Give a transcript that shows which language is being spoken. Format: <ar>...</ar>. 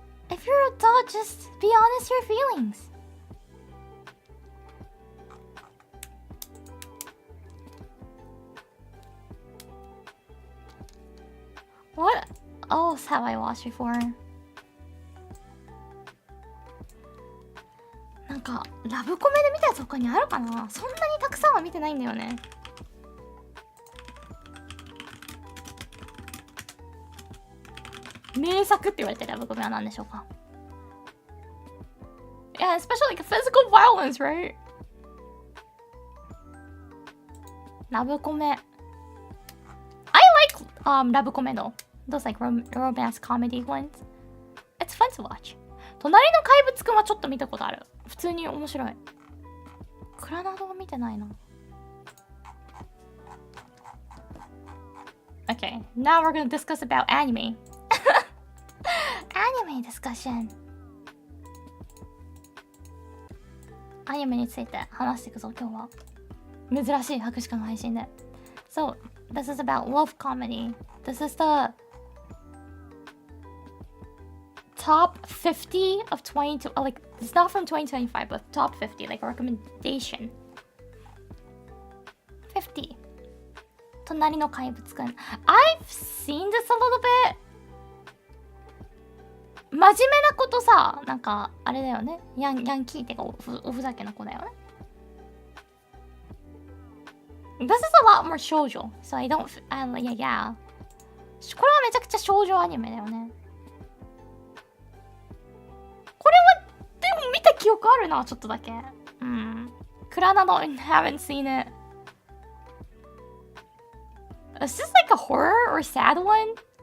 <en>If you're an adult, just be honest with your feelings. What else have I watched before?</en> <ja>なんかラブコメで見たやつ他にあるかな。そんなにたくさんは見てないんだよね。名作って言われてるラブコメは何でしょうか。</ja> <en>Yeah, especially like physical violence, right? ラブコメ I like ラブコメの those like romance comedy ones. It's fun to watch.</en> <ja>隣の怪物くんはちょっと見たことある。普通に面白い。クラナドは見てないな。</ja> <en>Okay, now we're gonna discuss about anime. Anime discussion.</en> <ja>アニメについて話していくぞ今日は。珍しい博士課の配信で。</ja> <en>So, this is about love comedy. This is the top 50 of 22, like, it's not from 2025, but top 50, like, a recommendation. 50. 隣の怪物くん。I've seen this a little bit.</en> <ja>真面目なことさ、なんか、あれだよね。ヤンキーってかおふざけな子だよね。</ja> <en>This is a lot more shoujo, so I don't, yeah.</en> <ja>これはめちゃくちゃ少女アニメだよね。これはでも見た記憶あるな、ちょっとだけ。うん。</ja> <en>クラナド haven't seen it. Is this like a horror or sad one?</en>